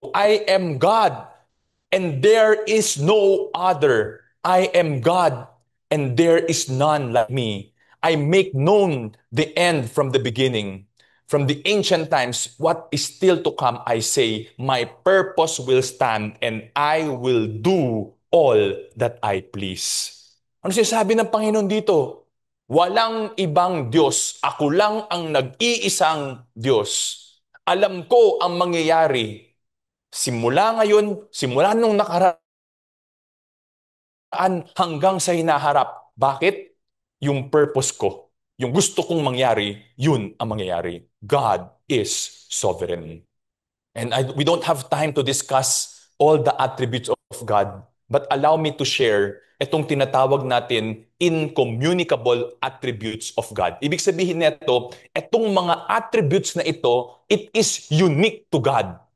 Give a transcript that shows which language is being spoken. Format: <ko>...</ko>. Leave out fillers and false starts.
<en>I am God, and there is no other. I am God, and there is none like me. I make known the end from the beginning. From the ancient times, what is still to come, I say, my purpose will stand and I will do all that I please.</en> <tl>Ano sinasabi ng Panginoon dito? Walang ibang Diyos. Ako lang ang nag-iisang Diyos. Alam ko ang mangyayari. Simula ngayon, simula nung nakaraan, hanggang sa hinaharap. Bakit? Yung purpose ko, yung gusto kong mangyari, yun ang mangyayari.</tl> <en>God is sovereign. And we don't have time to discuss all the attributes of God, but allow me to share</en> <tl>itong tinatawag natin</tl> <en>incommunicable attributes of God.</en> <tl>Ibig sabihin nito, itong mga attributes na ito,</tl> <en>it is unique to God.</en>